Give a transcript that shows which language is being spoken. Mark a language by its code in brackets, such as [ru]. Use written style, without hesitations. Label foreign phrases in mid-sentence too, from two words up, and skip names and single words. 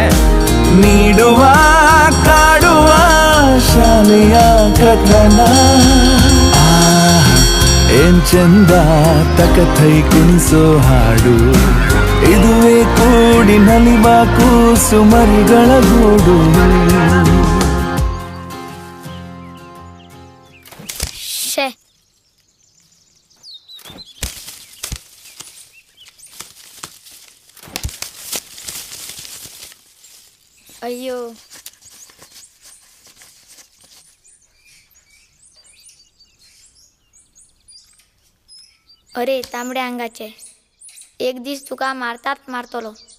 [kn] ನೀಡುವ ಕಾಡುವ ಶಾಲೆಯ ಕಥನ, ಏನ್ ಚಂದ ತಕಥೈ ಕುಣಿಸೋ ಹಾಡು. ಇದುವೇ ಕೂಡಿ ನಲಿವ ಕೂಸು ಮರಿಗಳ ಗೂಡು. [kok] अय्यो अरे तांबड्या अंगाचे एक दिस तुका मारतात मारतलो.